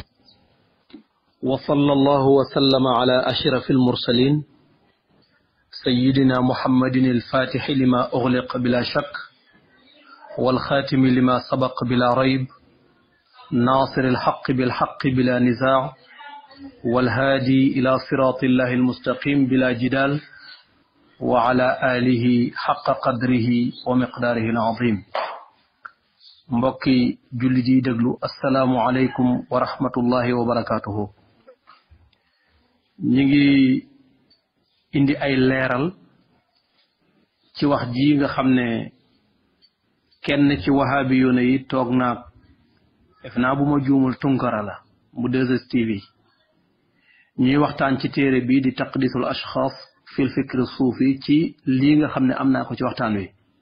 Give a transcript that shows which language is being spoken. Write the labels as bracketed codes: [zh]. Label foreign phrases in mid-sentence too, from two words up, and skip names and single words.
[ar] وصلى الله وسلم على أشرف المرسلين سيدنا محمد الفاتح لما أغلق بلا شك والخاتم لما سبق بلا ريب ناصر الحق بالحق بلا نزاع والهادي إلى صراط الله المستقيم بلا جدال وعلى آله حق قدره ومقداره العظيم. [wo] mbokki jullit yi déglu [ar] السلام عليكم ورحمة الله وبركاته. [wo] ñi ngi indi ay leeral ci wax ji nga xam ne kenn ci wahaabi yoone yi toog naag def naa bu ma juumul Tunkara la bu 2STV ñuy waxtaan ci téere bi di taqdisul ashxaas fil fikri suufi ci lii nga xam ne am naa ko ci waxtaan wi.